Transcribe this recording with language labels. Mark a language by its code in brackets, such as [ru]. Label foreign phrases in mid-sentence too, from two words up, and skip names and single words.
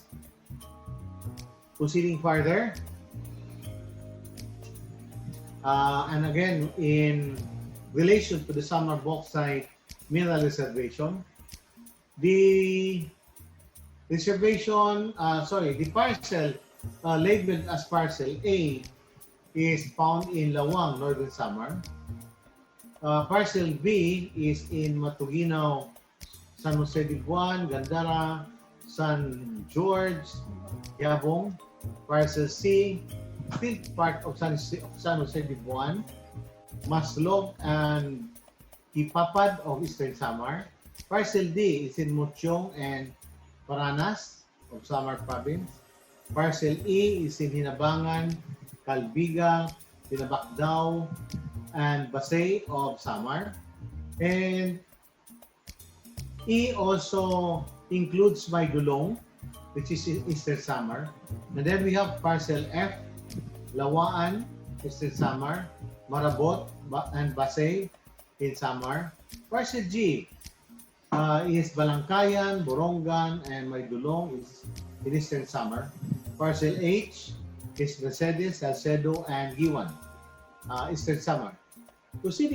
[en] Proceeding further, and again in relation to the Samar Bauxite Mineral Reservation, the parcel labeled as Parcel A is found in Lawang, Northern Samar. Parcel B is in Matuginaw, San Jose de Buan, Gandara, San George, Yabong. Parcel C, still part of San Jose de Buan, Maslog, and Ipapad of Eastern Samar. Parcel D is in Mochong and Paranas of Samar Province. Parcel E is in Hinabangan, Calbiga, Pinabacdao, and Basay of Samar. And E also includes Maydulong, which is in Eastern Samar. And then we have Parcel F, Lawaan, Eastern Samar, Marabot, and Basay in Samar. Parcel G is Balangkayan, Borongan, and Maydulong is in Eastern Samar. Parcel H is Mercedes, Salcedo, and Giwan, Eastern Samar.